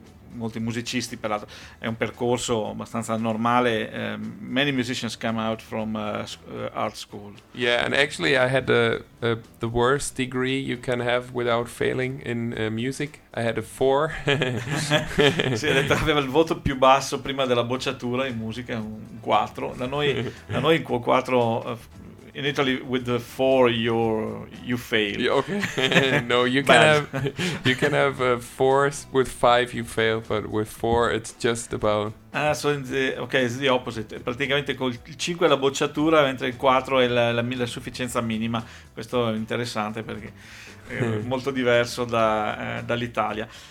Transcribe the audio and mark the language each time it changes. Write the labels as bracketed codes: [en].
[it] Molti musicisti, peraltro, è un percorso abbastanza normale. [en] Many musicians come out from art school. Yeah, and actually I had the worst degree you can have without failing in music. I had a 4. [it] Sì, ha detto che aveva il voto più basso prima della bocciatura in musica, un 4. Da noi in quel 4... [en] In Italy, with the 4, you fail. Okay. No, you can have fours. With 5, you fail, but with 4, it's just about. Ah, so it's the opposite. [it] Praticamente col 5 è la bocciatura, mentre il 4 è la sufficienza minima. Questo è interessante perché è molto diverso dall'Italia.